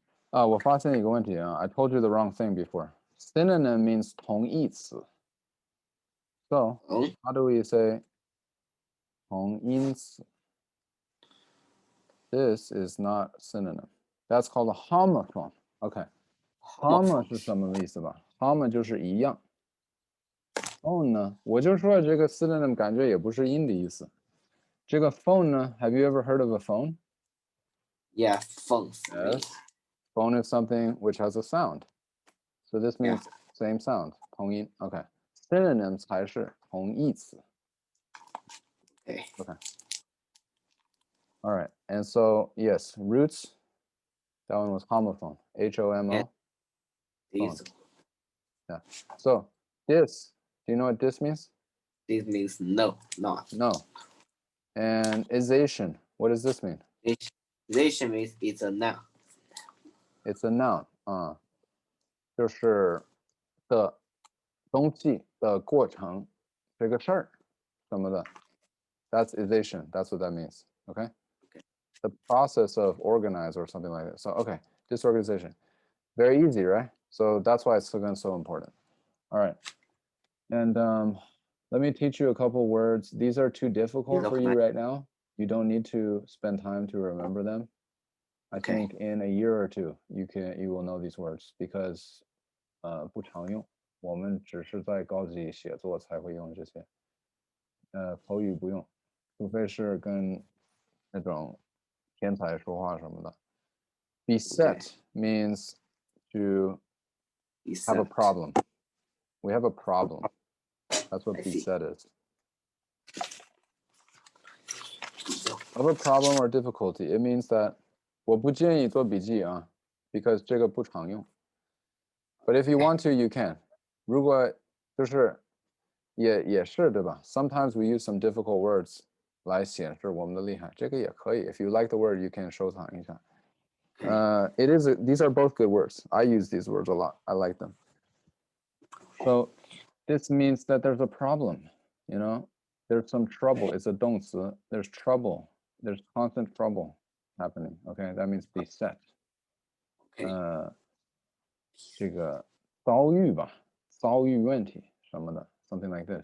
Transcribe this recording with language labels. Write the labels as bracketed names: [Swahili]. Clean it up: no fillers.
[Chinese] 我发现一个问题啊, [English] I told you the wrong thing before. Synonym means 同义词. So, how do we say 同音词? This is not synonym. That's called a homophone. Okay. [Chinese] Homo 是什么意思吧? Homo 就是一样.Phone 呢? 我就说这个 synonym 感觉也不是音的意思. 这个 phone 呢? [English] Have you ever heard of a phone? Yeah, phones. Yes. Phone is something which has a sound. So this means same sound. [Chinese] 同音.Okay. Synonyms 才是同义词. [English] Okay. All right. And so, yes, roots. That one was homophone. H-O-M-O. This. Yeah. So, this. Do you know what this means? This means no, not. No. And isation. What does this mean? Isation means it's a noun. It's a noun. [Chinese] 就是的东西的过程这个事儿什么的。 [English] That's ization. That's what that means. Okay. The process of organize or something like that. So okay, disorganization. Very easy, right? So that's why it's so important. All right. And let me teach you a couple words. These are too difficult for you right now. You don't need to spend time to remember them. I think in a year or two you will know these words because [Chinese] 不常用，我们只是在高级写作才会用这些，口语不用，除非是跟那种天才说话什么的。 [English] Beset means to have a problem. We have a problem. That's what beset is. Have a problem or difficulty. It means that [Chinese] 我不建议做笔记啊 [English] because [Chinese] 这个不常用。 [English] But if you want to, you can. [Chinese] 如果就是也是对吧 ？ [English] Sometimes we use some difficult words [Chinese] 来显示我们的厉害，这个也可以。 [English] If you like the word, you can [Chinese] 收藏一下。 [English] These are both good words. I use these words a lot. I like them. So this means that there's a problem, you know, there's some trouble. It's a 动词.There's trouble. There's constant trouble happening. Okay, that means beset. [Chinese] 这个遭遇吧，遭遇问题什么的 [English] something like this.